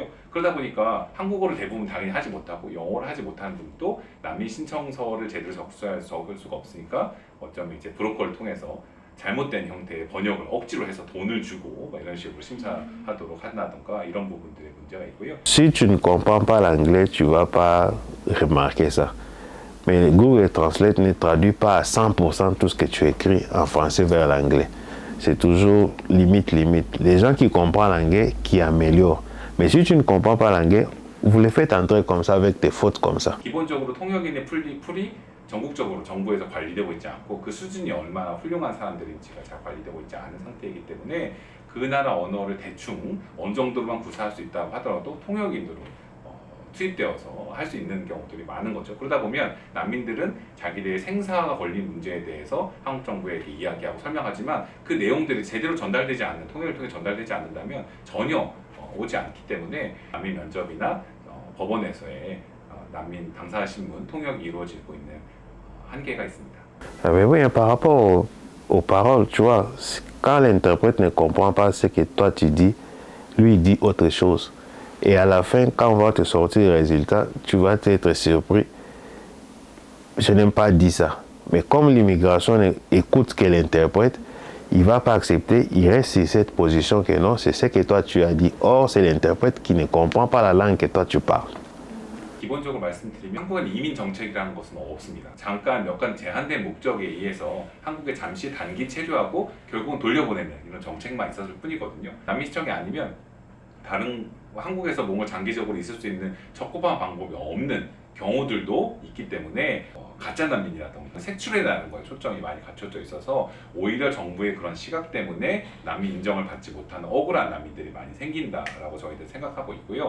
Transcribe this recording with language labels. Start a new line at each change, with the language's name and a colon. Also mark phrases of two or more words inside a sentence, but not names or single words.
Korean: 그러다 보니까 한국어를 대부분 당연히 하지 못하고 영어를 하지 못하는 분도 난민 신청서를 제대로 적을 수가 없으니까 어쩌면 이제 브로커를 통해서 잘못된 형태의 번역을 억지로 해서 돈을 주고 이런 식으로 심사하도록 한다던가 이런 부분들의 문제가 있고요.
French: Si tu ne comprends pas l'anglais, tu vas pas remarquer ça. Mais Google Translate ne traduit pas à 100% tout ce que tu écris en français vers l'anglais. C'est toujours limite. Les gens qui comprennent l'anglais, qui améliorent. Mais si tu ne comprends pas l'anglais, vous le faites entrer comme ça avec des fautes comme ça.
Korean: 기본적으로 통역인의 풀이 전국적으로 정부에서 관리되고 있지 않고 그 수준이 얼마나 훌륭한 사람들인지가 잘 관리되고 있지 않은 상태이기 때문에 그 나라 언어를 대충 어느 정도로만 구사할 수 있다고 하더라도 통역인으로 투입되어서 할 수 있는 경우들이 많은 거죠. 그러다 보면 난민들은 자기들의 생사가 걸린 문제에 대해서 한국 정부에게 이야기하고 설명하지만 그 내용들이 제대로 전달되지 않는, 통역을 통해 전달되지 않는다면 전혀 오지 않기 때문에 난민 면접이나 법원에서의 난민 당사 신문 통역이 이루어지고 있는 한계가 있습니다.
French: Mais oui, par rapport aux paroles, tu vois, quand l'interprète ne comprend pas ce que toi tu dis, lui il dit autre chose. Et à la fin, quand on va te sortir le résultat, tu vas être surpris. Je n'aime pas dire ça. Mais comme l'immigration écoute ce qu'elle interprète, il ne va pas accepter, il reste sur cette position que non, c'est ce que toi tu as dit. Or, c'est l'interprète qui ne comprend pas la langue que toi tu parles.
Korean: 기본적으로 말씀드리면 한국은 이민 정책이라는 것은 없습니다. 잠깐 몇 가지 제한된 목적에 의해서 한국에 잠시 단기 체류하고 결국은 돌려보내는 이런 정책만 있었을 뿐이거든요. 난민 신청이 아니면 다른 한국에서 뭔가 장기적으로 있을 수 있는 적법한 방법이 없는 경우들도 있기 때문에 가짜 난민이라든가 색출해내는 거에 초점이 많이 갖춰져 있어서 오히려 정부의 그런 시각 때문에 난민 인정을 받지 못하는 억울한 난민들이 많이 생긴다라고 저희들 생각하고 있고요.